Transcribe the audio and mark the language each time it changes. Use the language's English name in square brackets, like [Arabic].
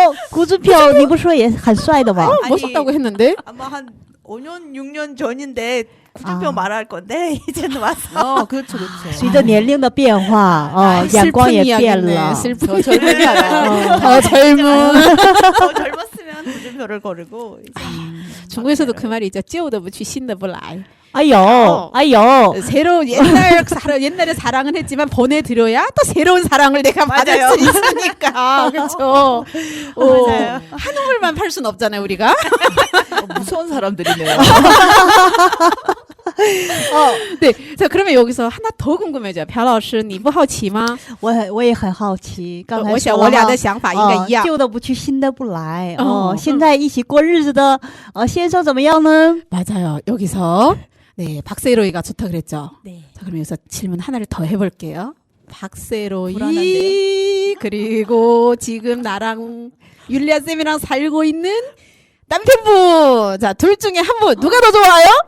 [Chinese] 古之票你不说也很帅的吗？ [Korean] 아니, 멋있다고 했는데. 아마 한 5년, 6년 전인데 구준표 아. 말할 건데 이제는 왔어. 그렇죠. [Chinese] 随着年龄的变化，眼光也变了。 [Korean] 슬픈 젊은이 알아요. 더 젊은. 더 젊었으면 구준표를 고르고 이제 중국에서도 그 말이 있죠. [Chinese] 旧的不去新的不来. 哎呦，哎呦， [Korean] 새로 옛날에 사랑은 했지만 보내드려야 또 새로운 사랑을 내가 받을 맞아요. 수 있으니까. 그렇죠. 맞아요. 한우물만 팔 순 없잖아요, 우리가. 무서운 사람들이네요. 네. 자, 그러면 여기서 하나 더 궁금해져요. [Chinese] 朴老师,你不好奇吗? 我也很好奇，刚才我想说我俩的想法应该一样。旧的不去，新的不来。哦现在一起过日子的先生怎么样呢？ [Korean] 맞아요. 여기서 네, 박세로이가 좋다 그랬죠. 네. 자, 그럼 여기서 질문 하나를 더 해볼게요. 박세로이 불안한데요? 그리고 지금 나랑 율리아 쌤이랑 살고 있는 남편분. 자, 둘 중에 한 분 누가 더 좋아요?